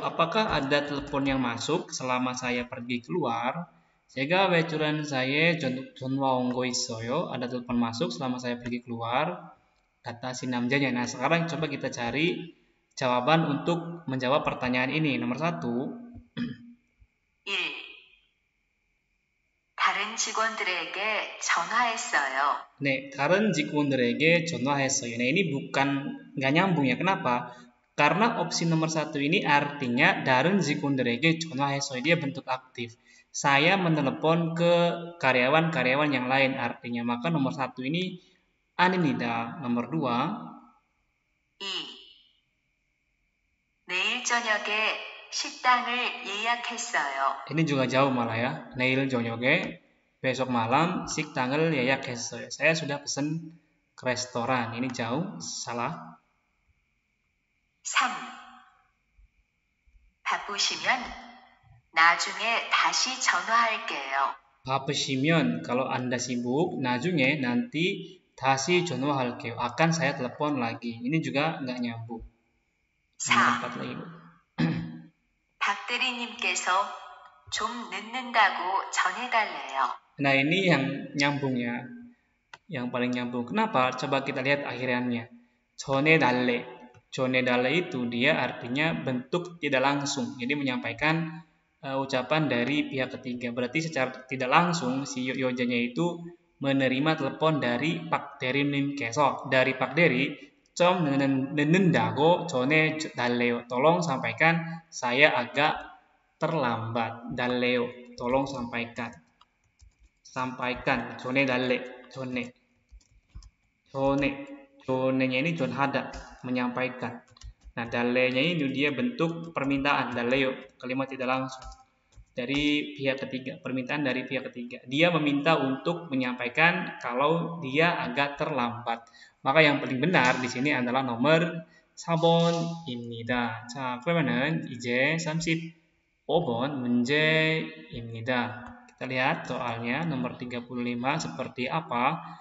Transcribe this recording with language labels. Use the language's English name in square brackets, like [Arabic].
[Indonesian] Apakah ada telepon yang masuk selama saya pergi keluar? [Korean] 제가 외출한 사이에 전화 온 거 있어요. [Indonesian] Ada telepon masuk selama saya pergi keluar. Kata si namjanya. Nah, sekarang coba kita cari jawaban untuk menjawab pertanyaan ini. Nomor 1. [Korean] 1. 다른 직원들에게 전화했어요. 네, 다른 직원들에게 전화했어요. [Indonesian] Nah, ini bukan nggak nyambung ya. Kenapa? Karena opsi nomor 1 ini artinya [Korean] 다른 직원들에게 전화해서, [Indonesian] dia bentuk aktif. Saya menelepon ke karyawan-karyawan yang lain artinya. Maka nomor 1 ini [Korean] 아닙니다. [Indonesian] nomor 2 [Korean] 2. 내일 저녁에 식당을 예약했어요. [Indonesian] ini juga jauh malah ya. [Korean] 내일 저녁에, [Indonesian] besok malam, [Korean] 식당을 예약했어요. [Indonesian] Saya sudah pesen ke restoran. Ini jauh, salah. [Korean] 3. 바쁘시면 나중에 다시 전화할게요. 바쁘시면, [Indonesian] kalau Anda sibuk, [Korean] 나중에, [Indonesian] nanti, [Korean] 다시 전화할게요. [Indonesian] akan saya telepon lagi. Ini juga nggak nyambung. Nomor 4 lagi, Bu. [Korean] 박 대리님께서 좀 늦는다고 전해달래요. [Indonesian] Nah, ini yang nyambung ya. Yang paling nyambung. Kenapa? Coba kita lihat akhirannya. [Korean] 전해달래. 전해달래 [Indonesian] itu dia artinya bentuk tidak langsung. Jadi menyampaikan ucapan dari pihak ketiga. Berarti secara tidak langsung si Yojanya itu menerima telepon dari Pak Deri님께서. Dari Pak Deri, [Korean] 좀 늦는다고 전해달래요. [Indonesian] Tolong sampaikan saya agak terlambat. [Korean] 달래요. [Indonesian] Tolong sampaikan. Sampaikan. [Korean] 전해달래. [Indonesian] Jonenya ini jonhada, menyampaikan. Nah, dalenya ini dia bentuk permintaan, daleo, kalimat tidak langsung dari pihak ketiga, permintaan dari pihak ketiga. Dia meminta untuk menyampaikan kalau dia agak terlambat. Maka yang paling benar di sini adalah nomor [Korean] 4번입니다. 자, 그러면은 이제 35번 문제입니다. [Indonesian] Kita lihat soalnya nomor 35 seperti apa.